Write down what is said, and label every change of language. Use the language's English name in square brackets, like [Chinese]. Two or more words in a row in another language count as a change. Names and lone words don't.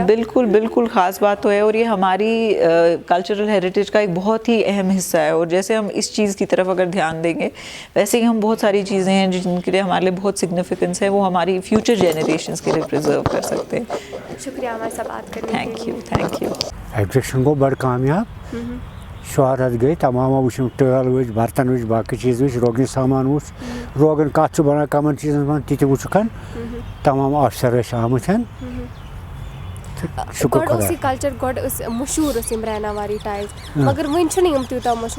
[Urdu] بالکل بالکل خاص بات تو ہے, اور یہ ہماری [English] cultural heritage [Urdu] کا ایک بہت ہی اہم حصہ ہے. اور جیسے ہم اس چیز کی طرف اگر دھیان دیں گے ویسے ہی ہم بہت ساری چیزیں ہیں جن کے لیے ہمارے لیے بہت سگنیفیکنس ہے, وہ ہماری [English] future generations [Urdu] کے لیے پرزرو کر سکتے ہیں. شکریہ ہمارے ساتھ بات کرنے کے لیے. [English] thank you, thank you. [Kashmiri] ایگزیبشن گو بڑ کامیاب, شہرت گئی, تمام وچھم ٹٲل وٕچھ, برتن وٕچھ, باقٕے چیٖز وٕچھ, روگنہِ سامان وٕچھ, روگن کتھ چھُ بنان کمن چیٖزن منٛز تہِ تہِ وٕچھُکھ, تمام آفسر ٲسۍ آمٕتۍ. شُکر خۄدایَس. کلچر گۄڈٕ ٲسۍ مشہوٗر ٲسۍ یِم رینا والی ٹایلز, مگر وۄنۍ چھِنہٕ یِم تیوٗتاہ مشہوٗر.